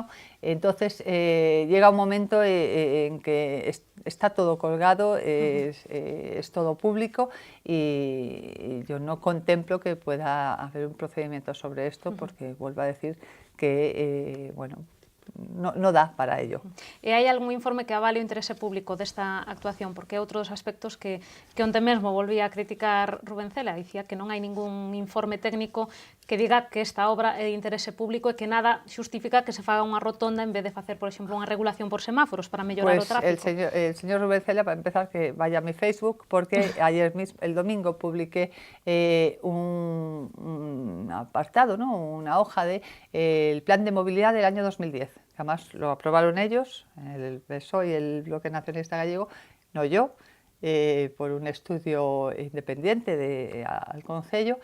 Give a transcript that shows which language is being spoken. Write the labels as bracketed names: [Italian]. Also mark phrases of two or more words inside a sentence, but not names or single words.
[Spanish] Entonces llega un momento en que está todo colgado, es todo público y yo no contemplo que pueda haber un procedimiento sobre esto porque vuelvo a decir que, bueno, no da para ello. [Galician] E hai algún informe que avale o interese público desta actuación? Porque é outro dos aspectos que onte mesmo volvía a criticar Rubén Cela, dicía que non hai ningún informe técnico que diga que esta obra é de interese público e que nada xustifica que se faga unha rotonda en vez de facer, por exemplo, unha regulación por semáforos para mellorar o tráfico. [Spanish] El señor Rubén Cela, para empezar, que vaya a mi Facebook, porque ayer mismo, el domingo, publiqué un apartado, ¿no? Una hoja de el plan de movilidad del año 2010. Además lo aprobaron ellos, el PSOE y el Bloque Nacionalista Gallego, no yo, por un estudio independiente al Concello.